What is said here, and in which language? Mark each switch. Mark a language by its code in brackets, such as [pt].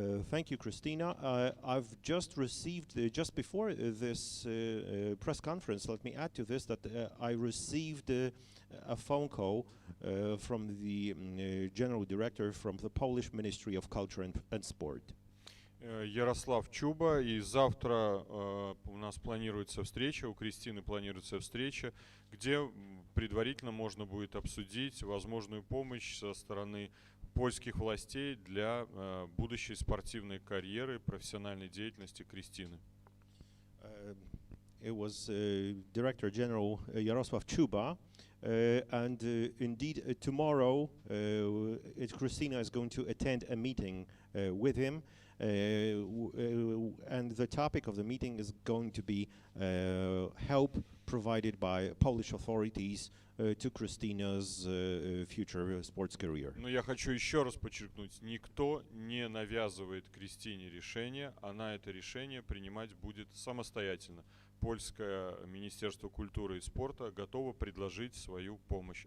[en] Thank you, Christina. I've just received, just before this press conference, let me add to this that I received a phone call from the general director from the Polish Ministry of Culture and Sport. [ru] Ярослав Чуба, и завтра у нас планируется встреча, у Кристины планируется встреча, где предварительно можно будет обсудить возможную помощь со стороны польских властей для будущей спортивной карьеры, профессиональной деятельности Кристины. [en] It was Director General Jarosław Chuba, and indeed tomorrow Christina is going to attend a meeting with him. And the topic of the meeting is going to be help provided by Polish authorities to Christina's future sports career. [ru] Но я хочу еще раз подчеркнуть, никто не навязывает Кристине решение, она это решение принимать будет самостоятельно. Польское Министерство культуры и спорта готово предложить свою помощь.